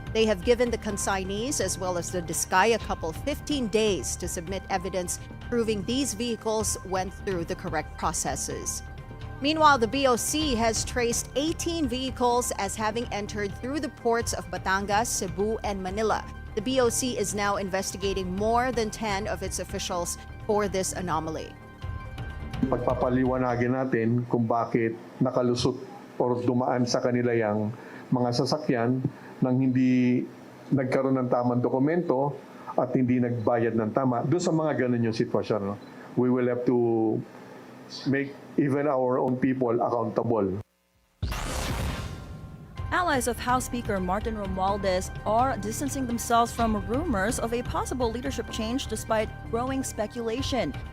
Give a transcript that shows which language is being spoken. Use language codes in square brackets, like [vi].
[en] They have given the consignees as well as the Disgaya couple 15 days to submit evidence proving these vehicles went through the correct processes. Meanwhile, the BOC has traced 18 vehicles as having entered through the ports of Batangas, Cebu, and Manila. The BOC is now investigating more than 10 of its officials for this anomaly. [tl] Pagpapaliwanagin natin kung bakit nakalusot or dumaan sa kanila yung mga sasakyan nang hindi nagkaroon ng tamang dokumento at hindi nagbayad ng tama. Doon sa mga ganun yung sitwasyon. No? [en] We will have to make even our own people accountable. Allies of House Speaker Martin Romualdez are distancing themselves from rumors of a possible leadership change despite growing speculation.